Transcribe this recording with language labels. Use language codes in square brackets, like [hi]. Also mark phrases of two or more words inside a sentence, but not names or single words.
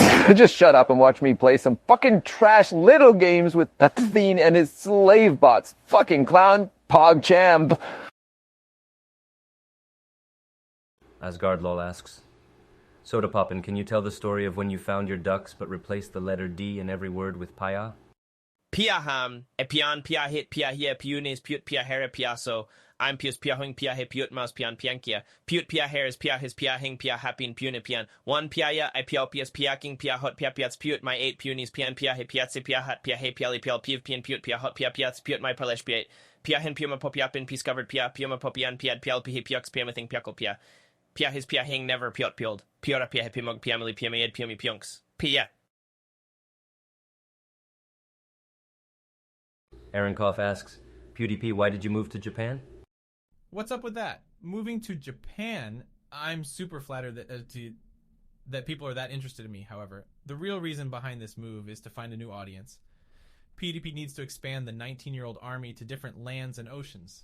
[en] Just shut up and watch me play some fucking trash little games with Athene and his slave bots. Fucking clown, pog champ. Asgard Lol asks, Soda Poppin', can you tell the story of when you found your ducks but replaced the letter D in every word with Paya? Piaham, epian, piahit, piahia, piunes, piut, piahere, piaso. I'm pius, piahung, piahe, piut, maus, pian, piankia. Piut, piaheres, piahis, piahing, piahapin, pune, pian. One piaya, I piao, pias, piaking, piahot, piapiats, piut, my 8 punis, pian, piahe, piatse, piahat, piahe, piali, pial, piv, pian, piut, piahot, piapiats, piut, my parlesh, piat. Piahin, piuma, popiapin, piscovered, pia, piuma, popian, piad, pial, pihe, piux, piamathing, piakol, pia. Piahis, piahing, never, piot, pild. Piora, piahe, pimog, piamili, piamaed, piumi, piunks. Pia. Aaron Koff asks, PewDiePie, why did you move to Japan? What's up with that? Moving to Japan, I'm super flattered that people are that interested in me, however. The real reason behind this move is to find a new audience. PewDiePie needs to expand the 19-year-old army to different lands and oceans.